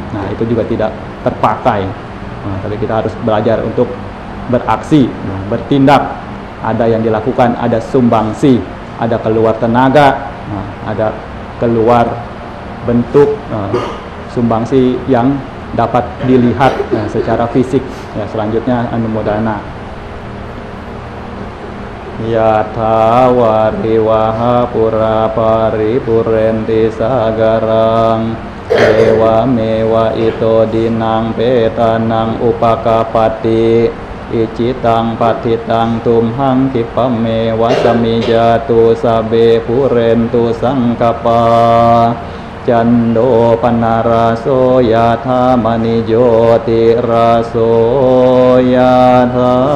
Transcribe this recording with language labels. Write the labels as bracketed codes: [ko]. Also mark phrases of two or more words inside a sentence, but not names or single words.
[id] Itu juga tidak terpakai. Tapi kita harus belajar untuk beraksi, bertindak. Ada yang dilakukan, ada sumbangsi, ada keluar tenaga, ada keluar bentuk sumbangsi yang dapat dilihat secara fisik. Selanjutnya anumodana. [pi] Yatha wariwaha pura paripurenti sagarang dewa mewa ito dinang petanang upakapati icitang patitang tumhang kipame wasamijatu sabe purentu sangkapa cando panaraso yatha manijoti raso yatha